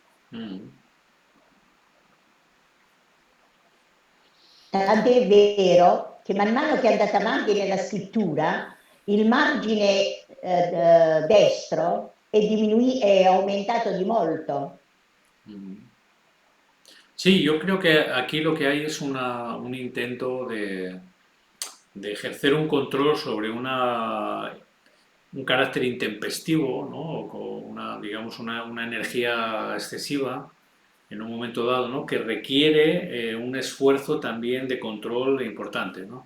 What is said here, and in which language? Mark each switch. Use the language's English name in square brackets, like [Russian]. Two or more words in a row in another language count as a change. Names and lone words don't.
[Italian] Tant'è vero che man mano che è andata avanti nella scrittura, il margine destro è aumentato di molto. [Spanish] Sí, yo creo que aquí lo que hay es un intento de ejercer un control sobre un carácter intempestivo, ¿no? O con digamos, una energía excesiva en un momento dado, ¿no?, que requiere un esfuerzo también de control importante, ¿no?